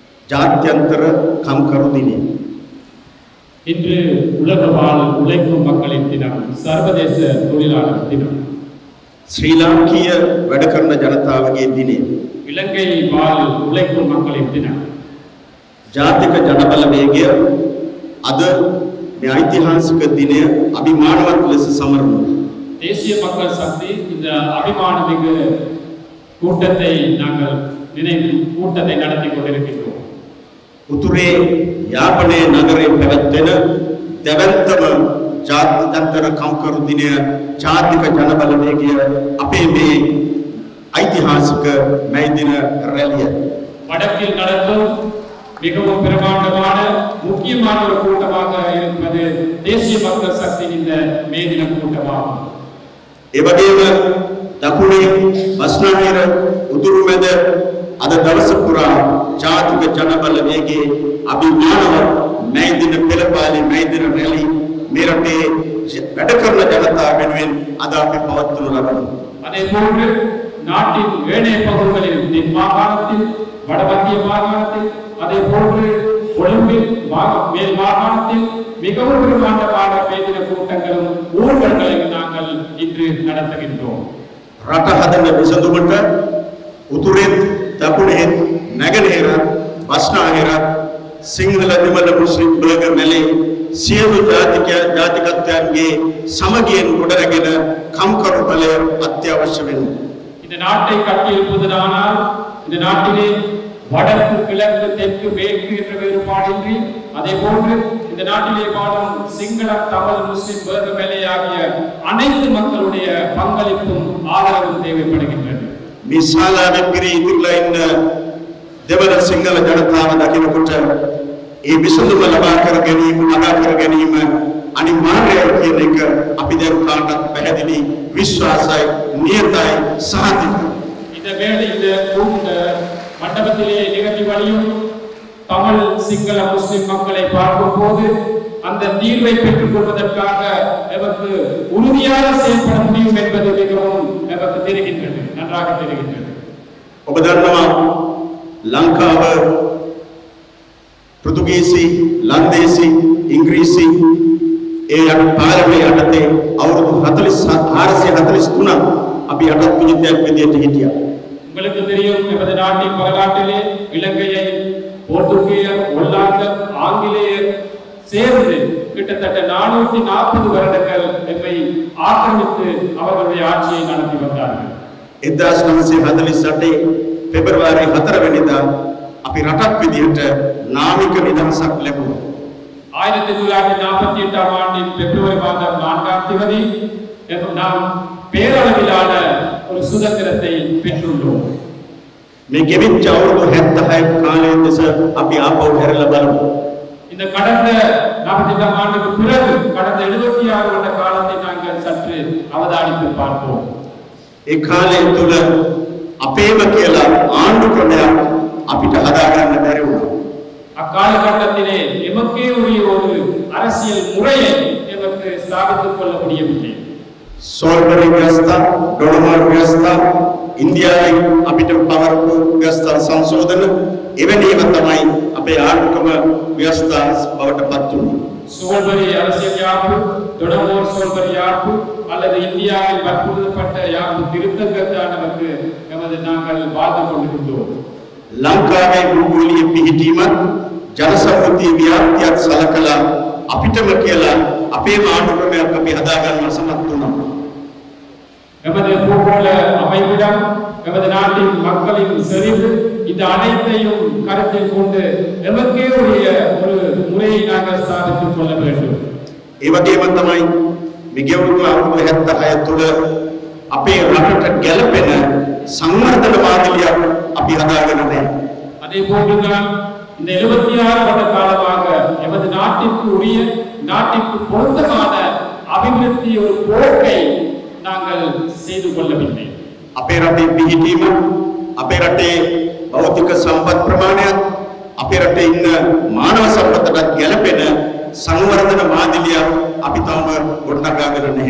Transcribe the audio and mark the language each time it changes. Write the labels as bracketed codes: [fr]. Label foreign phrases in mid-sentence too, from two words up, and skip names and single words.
[si] ජාත්‍යන්තර කම්කරු දිනය. [ta] இன்று உலக வாழ் உழைக்கும் மக்களின் தினம், சர்வதேச தொழிலாளர் தினம். [si] ශ්‍රී ලාංකීය වැඩ කරන ජනතාවගේ දිනය. [ta] இலங்கை வாழ் உழைக்கும் மக்களின் தினம். [si] ජාතික ජනබලවේගය අද මේ ඓතිහාසික දිනය අභිමානවත් ලෙස සමරනවා. [ta] தேசிய மக்கள் சக்தி இந்த அபிமானமிகு கூட்டத்தை நாங்கள் கூட்டத்தை நடத்தி கொண்டிருக்கின்றோம். [si] උතුරේ යාපනයේ නගරයේ පැවැත්වෙන දෙවන්තම ජාත්‍යන්තර කම්කරු දිනය ජාතික ජනබලවේගය අපේ මේ ඓතිහාසික මේ දින රැළිය. [ta] வடக்கில் நடக்கும் மிகவும் பிரமாண்டமான முக்கியமான ஒரு கூட்டமாக இருப்பது தேசிய மக்கள் சக்தியின் இந்த மே தின கூட்டமாகும். [si] ඒ වගේම දකුණේ බස්නාහිර උතුරු මැද අද දවස පුරා ජාතික ජනබලවේගයේ අභිමානවත් මේ දින පෙරපාලි මේ දින රැලි මේ රටේ වැඩ කරන ජනතාව වෙනුවෙන් අද අපි පවත්වනු ලබනවා. [ta] அதே போன்று நாட்டின் ஏனைய பகுதிகளில் தென் மாகாணத்தில் வடமத்திய மாகாணத்தில் அதே போன்று கொழும்பில் மேல் மாகாணத்தில் மிகவும் பிரமாண்டமான பேதின கூட்டங்களும் ஊர்வலங்களையும் நாங்கள் இன்று நடத்துகின்றோம். [si] රට හදන විසඳුමට උතුරෙන් දකුණෙන් නැගෙනහිර බස්නාහිර සිංහල දෙමළ මුස්ලිම් බර්ගර් මැලේ සියලු ජාතිකත්වයන්ගේ සමගියෙන් ගොඩනැගෙන කම්කරු බලය අත්‍යවශ්‍ය වෙනවා. [ta] இந்த நாட்டை கட்டியெழுப்புவதானால் இந்த நாட்டிலே வடக்கு கிழக்கு தெற்கு மேற்கு என்ற வேறுபாடின்றி அதே போன்று இந்த நாட்டிலே வாழும் சிங்கள தமிழ் முஸ்லிம் பர்கர் மலே ஆகிய அனைத்து மக்களுடைய பங்களிப்பும் ஆதரவும் தேவைப்படுகின்றது. [si] මිසාලාවෙන් පිරී ඉතිරිලා ඉන්න දෙවන සිංහල ජනතාව දකිනකොට ඒ විසඳුම ලබා කර ගැනීම අගා කර ගැනීම අනිවාර්යයි කියන එක අපි දැන් කාටත් පැහැදිලි විශ්වාසයි නියතයි සාධිතයි. [ta] இந்த வேளை இந்த மண்டபத்திலே நிகழ்ச்சி வழியும் தமிழ் சிங்கள முஸ்லிம் மக்களை பார்க்கும் போது அந்த தீர்வை பெற்றுக் கொள்வதற்காக நமக்கு உறுதியாக செயல்பட முடியும் என்பது மிகவும் நமக்கு தெரிகின்றது, நன்றாக தெரிகின்றது. [si] ඔබ දන්නවා ලංකාව පෘතුගීසි ලන්දේසි ඉංග්‍රීසි ඒ පාරමී යටතේ අවුරුදු 443 අපි යටත් විජිතයක් විදියට හිටියා. [ta] உங்களுக்கு தெரியும் நமது நாட்டின் வரலாற்றிலே இலங்கையை போர்த்துகீயர் ஒல்லாந்தர் ஆங்கிலேயர் சேர்ந்து கிட்டத்தட்ட 440 வருடங்கள் நம்மை ஆக்கிரமித்து அவர்களுடைய ஆட்சியை நடத்தி வந்தார்கள். [si] 1948 පෙබරවාරි 4 වෙනිදා අපි රටක් විදියට නාමික නිදහසක් ලැබුවා. [ta] 1948 ஆம் ஆண்டின் பிப்ரவரி மாதம் 4ஆம் தேதி நாம் பேரளவிலான ஒரு சுதந்திரத்தை பெற்றுள்ளோம். [si] මේ ගෙවිච්ච අවුරුදු 76 කාලයේ දෙස අපි ආපහු හැරලා බලමු. [ta] இந்த கடந்த 48 ஆண்டுக்கு பிறகு கடந்த 76 வருட காலத்தை நாங்கள் சற்று அவதானித்து பார்ப்போம். [si] ඒ කාලය තුල අපේම කියලා ආණ්ඩු ක්‍රමයක් අපිට හදාගන්න බැරි වුණා. [ta] அக்காலகட்டத்திலே எமக்கே உரிய ஒரு அரசியல் முறையை எமக்கு ஸ்தாபித்துக் கொள்ள முடியவில்லை. [si] සෝල්බරි ව්‍යවස්ථා, ඩොලමාරු ව්‍යවස්ථා, ඉන්දියාවේ අපිට පවර්පු ව්‍යවස්ථා සංශෝධන එවැනිම තමයි අපේ ආර්ථිකම ව්‍යවස්ථා බවට පත් වුණේ. [ta] சோல்பரி அரசியல் யாப்பு, டொலமோர் சோல்பரி யாப்பு அல்லது இந்தியாவில் வற்புறுத்தப்பட்ட யாப்பு திருத்தங்கள் தான் நமக்கு நாங்கள் வாழ்ந்து கொண்டிருந்தோம். [si] ලංකාවේ භූගෝලීය පිහිටීමත් ජනසම්මුතිය ව්‍යාප්තියත් සලකලා අපිටම කියලා අපේ ආණ්ඩු ක්‍රමයක් අපි හදාගන්න සමත් වුණා. [ta] நமது பூகோள அமைவிடம், நமது நாட்டின் மக்களின் செறிவு, இந்த அனைத்தையும் கருத்தில் கொண்டு நமக்கே உரிய ஒரு முறையை நாங்கள் ஸ்தாபித்துக் கொள்ள வேண்டும். [si] ඒ වගේම තමයි මේ ගෙවුණු අවුරුදු 76 තුළ අපේ රටට ගැළපෙන සංවර්ධන මාධ්‍යයක් අපි හදාගෙන නැහැ. [ta] அதே போன்றுதான் இந்த 76 வருட காலமாக நமது நாட்டிற்கு உரிய, நாட்டிற்கு பொருத்தமான அபிவிருத்தி ஒரு போக்கை நாங்கள் செய்து கொள்ளவில்லை. [si] අපේ රටේ පිහිටීම, අපේ රටේ භෞතික සම්පත් ප්‍රමාණයත්, අපේ රටේ ඉන්න මානව සම්පතට ගැළපෙන සංවර්ධන මාධ්‍යයක් අපි තවම ගොඩනගාගෙන නැහැ.